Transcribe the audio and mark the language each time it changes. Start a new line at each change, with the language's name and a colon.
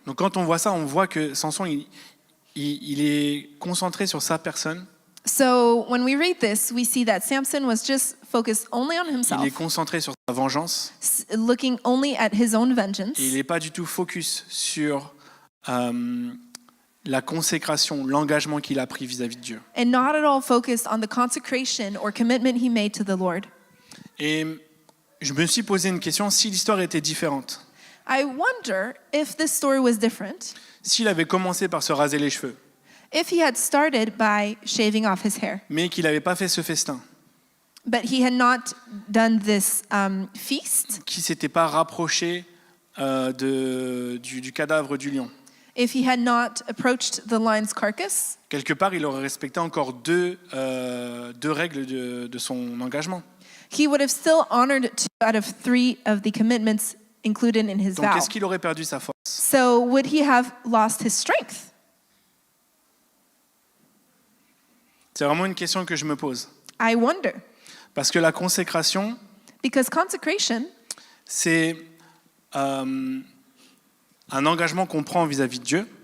French: Donc quand on voit ça, on voit que Samson, il est concentré sur sa personne.
English: So when we read this, we see that Samson was just focused only on
French: Il
English: himself,
French: est concentré sur sa vengeance
English: looking only at his own vengeance,
French: et il n'est pas du tout focus sur la consécration, l'engagement qu'il a pris vis-à-vis de Dieu.
English: and not at all focused on the consecration or commitment he made to the Lord.
French: Et je me suis posé une question, si l'histoire était différente,
English: I wonder if this story was different,
French: s'il avait commencé par se raser les cheveux,
English: if he had started by shaving off his hair,
French: mais qu'il n'avait pas fait ce festin,
English: but he had not done this feast,
French: qu'il ne s'était pas rapproché du cadavre du lion.
English: if he had not approached the lion's carcass,
French: Quelque part, il aurait respecté encore deux règles de son engagement.
English: he would have still honored 2 out of 3 of the commitments included in his
French: Donc,
English: vow.
French: est-ce qu'il aurait perdu sa force?
English: So would he have lost his strength?
French: C'est vraiment une question que je me pose.
English: I wonder.
French: Parce que la consécration,
English: Because consecration
French: c'est un engagement qu'on prend vis-à-vis de Dieu.